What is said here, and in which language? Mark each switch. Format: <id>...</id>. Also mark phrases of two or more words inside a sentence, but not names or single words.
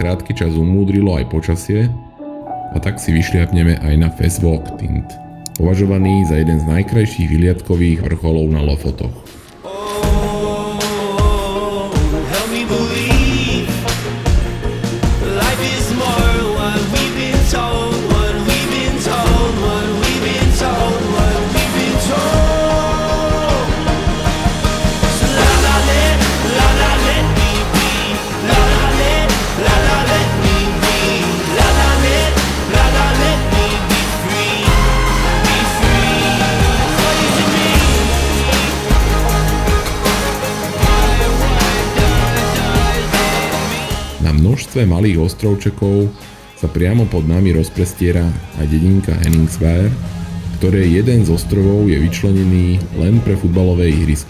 <sk>krátky čas umúdrilo aj počasie a tak si vyšliapneme aj na Festvågtind, považovaný za jeden z najkrajších vyliadkových vrcholov na Lofotoch.</sk> <en>Help me believe life is more what we've been told, what we've been told, what we've been told, what we've been told. So la la let me be, la la let me be, la la let me be free, be free. What is it mean?</en> <sk>Na množstve malých ostrovčekov sa priamo pod nami rozprestiera aj dedinka Henningsvær, ktorej jeden z ostrovov je vyčlenený len pre futbalové ihrisko.</sk>